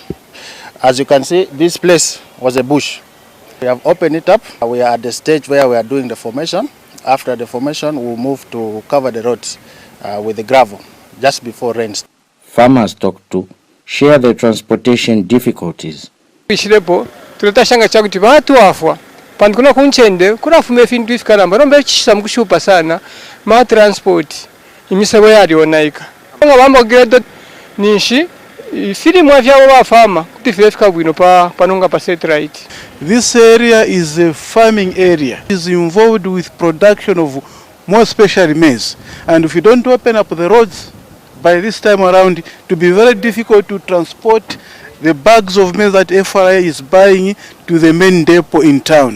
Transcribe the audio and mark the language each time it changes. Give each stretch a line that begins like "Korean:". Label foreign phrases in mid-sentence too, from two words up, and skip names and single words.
English: As you can see, this place was a bush. We have opened it up. We are at the stage where we are doing the formation. After the formation, we'll move to cover the roads with the gravel just before rains. Farmers talked to share the transportation difficulties.
Bemba: Pandikuna kunchende kuna fume fintu ifikaramba rombe chisa mkushupa sana ma transport imisewe yali onaika nga bamba gredo nishi fili mwavya wa fama kutifika bwino panonga pa satellite.
English: This area is a farming area. It is involved with production of more especially maize, and if you don't open up the roads by this time around, it will be very difficult to transport the bags of maize that FRA is buying to the main depot in town.